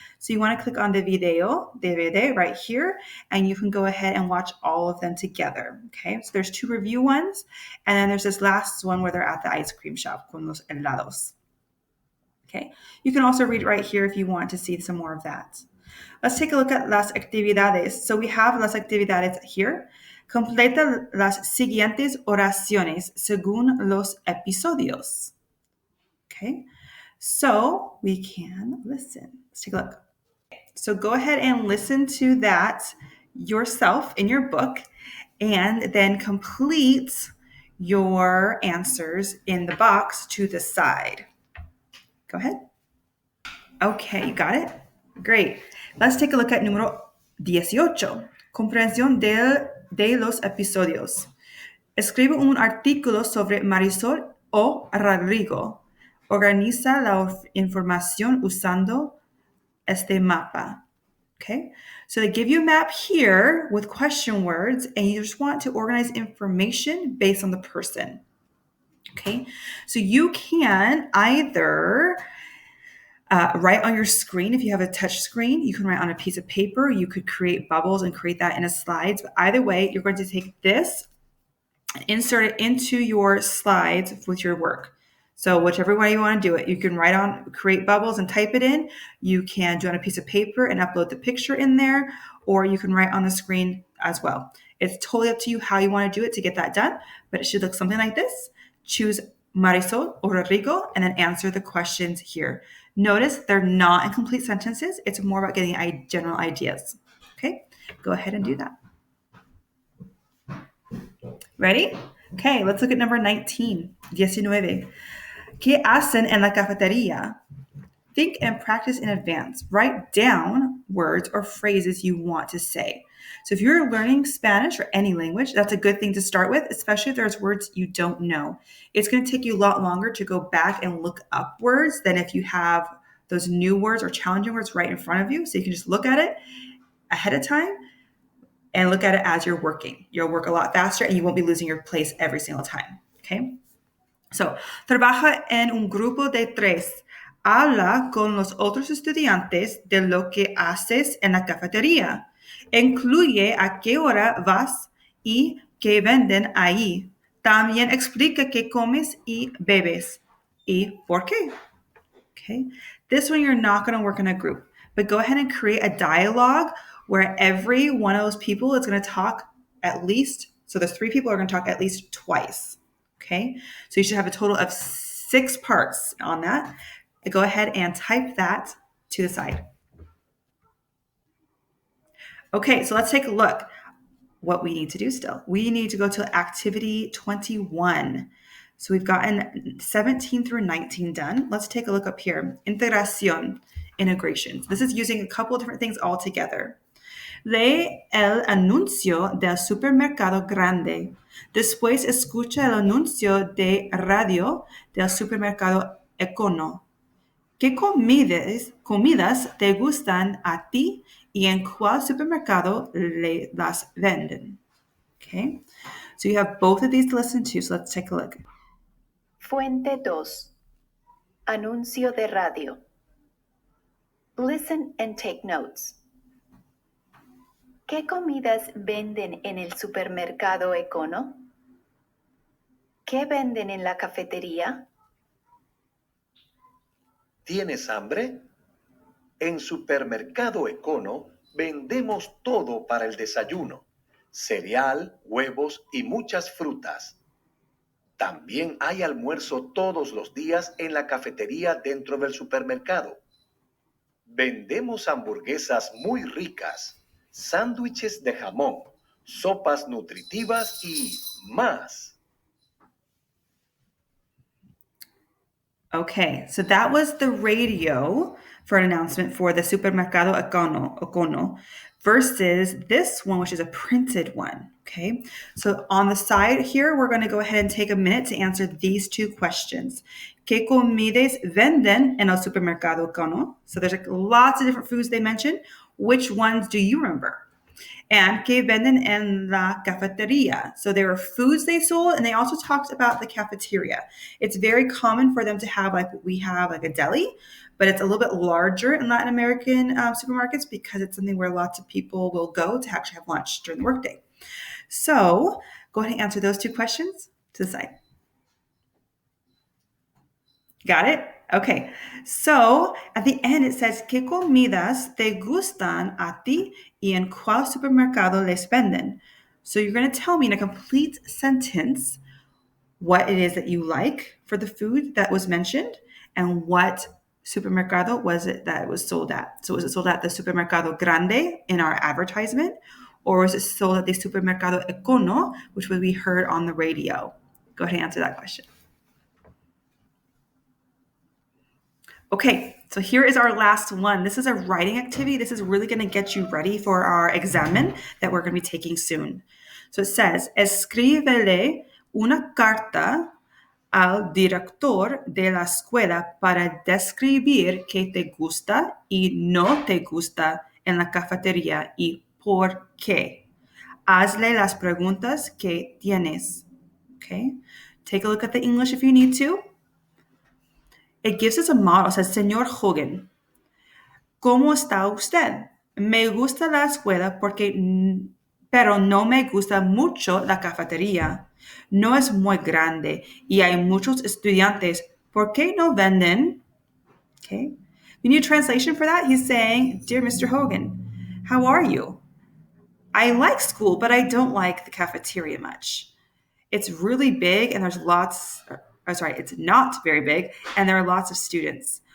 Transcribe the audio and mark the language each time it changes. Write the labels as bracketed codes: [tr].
[en] So you want to click on the video, DVD, right here, and you can go ahead and watch all of them together. Okay, so there's 2 review ones, and then there's this last one where they're at the ice cream shop [es] con los helados. [en] Okay, you can also read right here if you want to see some more of that. Let's take a look at las actividades. So we have las actividades here. [es] Completa las siguientes oraciones según los episodios. [en] Okay, so we can listen. Let's take a look. So go ahead and listen to that yourself in your book and then complete your answers in the box to the side. Go ahead. Okay, you got it? Great. Let's take a look at número 18. [es] Comprensión de los episodios. Escribe un artículo sobre Marisol o Rodrigo. Organiza la información usando este mapa. [en] Okay, so they give you a map here with question words, and you just want to organize information based on the person. Okay, so you can either write on your screen. If you have a touch screen, you can write on a piece of paper. You could create bubbles and create that in a slides. But either way, you're going to take this and insert it into your slides with your work. So whichever way you want to do it, you can create bubbles and type it in. You can do it on a piece of paper and upload the picture in there, or you can write on the screen as well. It's totally up to you how you want to do it to get that done, but it should look something like this. Choose Marisol or Rodrigo and then answer the questions here. Notice they're not in complete sentences. It's more about getting general ideas. Okay, go ahead and do that. Ready? Okay, let's look at number 19. [es] ¿Qué hacen en la cafetería? [en] Think and practice in advance. Write down words or phrases you want to say. So if you're learning Spanish or any language, that's a good thing to start with, especially if there's words you don't know. It's going to take you a lot longer to go back and look up words than if you have those new words or challenging words right in front of you. So you can just look at it ahead of time and look at it as you're working. You'll work a lot faster and you won't be losing your place every single time. Okay? [es] So, trabaja en un grupo de 3. Habla con los otros estudiantes de lo que haces en la cafetería. Incluye a qué hora vas y qué venden ahí. También explica qué comes y bebes y por qué. [en] Okay. This one you're not going to work in a group, but go ahead and create a dialogue where every one of those people is going to talk at least, so there's 3 people are going to talk at least twice. Okay, so you should have a total of 6 parts on that. Go ahead and type that to the side. Okay, so let's take a look what we need to do still. We need to go to activity 21. So we've gotten 17 through 19 done. Let's take a look up here. Integración, integrations. This is using a couple of different things all together. [es] Lee el anuncio del supermercado grande. Después escucha el anuncio de radio del supermercado Econo. ¿Qué comidas te gustan a ti y en cuál supermercado las venden? [en] Okay, so you have both of these to listen to, so let's take a look. [es] Fuente 2. Anuncio de radio. [en] Listen and take notes. [es] ¿Qué comidas venden en el supermercado Econo? ¿Qué venden en la cafetería? ¿Tienes hambre? En Supermercado Econo vendemos todo para el desayuno: cereal, huevos y muchas frutas. También hay almuerzo todos los días en la cafetería dentro del supermercado. Vendemos hamburguesas muy ricas, sándwiches de jamón, sopas nutritivas y más. [en] Okay, so that was the radio for an announcement for the Supermercado Econo versus this one, which is a printed one. Okay, so on the side here, we're going to go ahead and take a minute to answer these two questions. ¿Qué comidas venden en el Supermercado Econo? So there's like lots of different foods they mentioned. Which ones do you remember? And [es] ¿qué venden en la cafetería? [en] So there were foods they sold, and they also talked about the cafeteria. It's very common for them to have, like we have, like a deli, but it's a little bit larger in Latin American supermarkets because it's something where lots of people will go to actually have lunch during the workday. So go ahead and answer those two questions to the side. Got it? Okay, so at the end it says, [es] ¿qué comidas te gustan a ti y en cuál supermercado les venden? [en] So you're going to tell me in a complete sentence what it is that you like for the food that was mentioned and what supermercado was it that it was sold at. So was it sold at the Supermercado Grande in our advertisement, or was it sold at the Supermercado Econo, which we heard on the radio? Go ahead and answer that question. Okay, so here is our last one. This is a writing activity. This is really going to get you ready for our examen that we're going to be taking soon. So it says, [es] escríbele una carta al director de la escuela para describir qué te gusta y no te gusta en la cafetería y por qué. Hazle las preguntas que tienes. [en] Okay, take a look at the English if you need to. It gives us a model. It says, Señor Hogan, [es] ¿cómo está usted? Me gusta la escuela pero no me gusta mucho la cafetería. No es muy grande y hay muchos estudiantes. ¿Por qué no venden? [en] Okay. You need a translation for that? He's saying, Dear Mr. Hogan, how are you? I like school, but I don't like the cafeteria much. It's really big and there's it's not very big and there are lots of students.